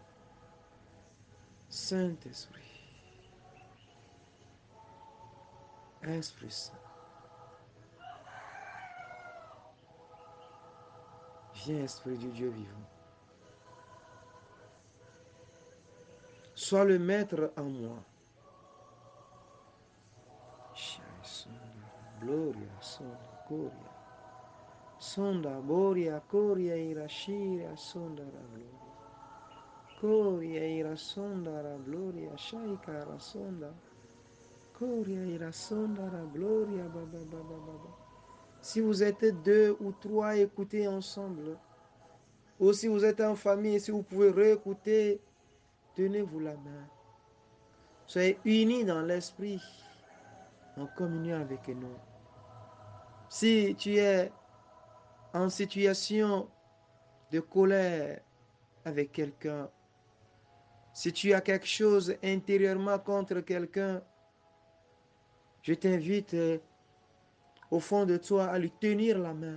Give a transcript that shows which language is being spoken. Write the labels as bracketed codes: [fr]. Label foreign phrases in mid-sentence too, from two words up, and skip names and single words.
[fr] Saint-Esprit. Esprit Saint. Viens, Esprit du Dieu vivant. Sois le maître en moi. Gloria, sonda, gloria. Sonda, boria, coria, irashira, sonda, la gloria. Coria, ira, sonda, la gloria. Shaika, la sonda. Coria, ira, sonda, la gloria, baba, baba, baba. Si vous êtes deux ou trois, écoutez ensemble. Ou si vous êtes en famille, si vous pouvez réécouter, tenez-vous la main. Soyez unis dans l'esprit, en communion avec nous. Si tu es en situation de colère avec quelqu'un, si tu as quelque chose intérieurement contre quelqu'un, je t'invite au fond de toi à lui tenir la main.